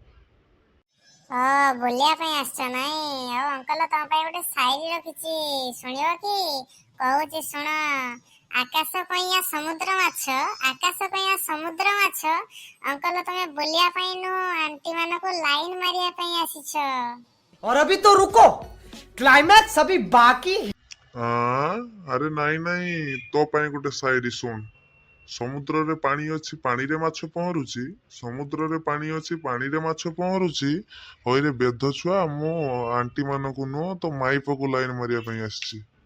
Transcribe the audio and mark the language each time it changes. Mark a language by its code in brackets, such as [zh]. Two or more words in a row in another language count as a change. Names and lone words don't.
[or] ବୁଲିବା ପାଇଁ ଆସିଛ ନାଇଁ? ଆଉ ଅଙ୍କଲ ତମ ପାଇଁ ଗୋଟେ ସାଇରୀ ରଖିଛି, ଶୁଣିବ କି? କହୁଛି ଶୁଣ। ଆକାଶ କଇଁଆ ସମୁଦ୍ର ମାଛ, ଆକାଶ କଇଁଆ ସମୁଦ୍ର ମାଛ। ଅଙ୍କଲ ତମେ ବୁଲିବା ପାଇଁ ନୁହଁ, ଆଣ୍ଟି ମାନଙ୍କୁ ଲାଇନ ମାରିବା ପାଇଁ ଆସିଛ। [hi] और अभी तो रुको, क्लाइमैक्स अभी बाकी है। [or] ଆଁ ଆରେ ନାଇଁ ନାଇଁ, ତୋ ପାଇଁ ଗୋଟେ ସାଇରୀ ଶୁଣ। ସମୁଦ୍ରରେ ପାଣି ଅଛି, ପାଣିରେ ମାଛ ପହଁରୁଛି। ସମୁଦ୍ରରେ ପାଣି ଅଛି, ପାଣିରେ ମାଛ ପହଁରୁଛି। ହଇରେ ବେଧ ଛୁଆ, ମୁଁ ଆଣ୍ଟି ମାନଙ୍କୁ ନୁହଁ ତ ମାଇପକୁ ଲାଇନ ମାରିବା ପାଇଁ ଆସିଛି।